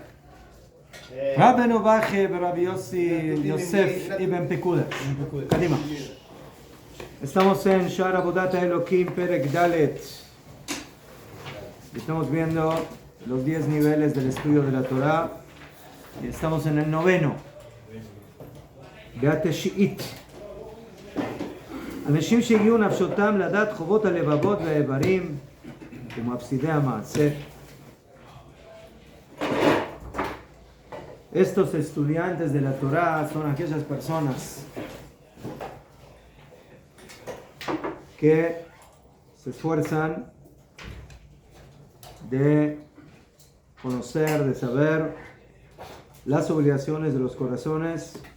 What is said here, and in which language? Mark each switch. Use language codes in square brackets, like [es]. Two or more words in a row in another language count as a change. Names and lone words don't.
[es] Rabbeinu Baje, Rabbi Yossi Yosef Ibn Pekuda. Kadima. Estamos en Shar Avodat HaElokim [he] פרק ד. [es] Estamos viendo los 10 niveles del estudio de la Torah. Y estamos en el 9º. [he] בתשיעית. אנשים שהגיעו נפשותם לדעת חובות הלבבות והאיברים ומפסידי המעשה. [es] Estos estudiantes de la Torah son aquellas personas que se esfuerzan de conocer, de saber las obligaciones de los corazones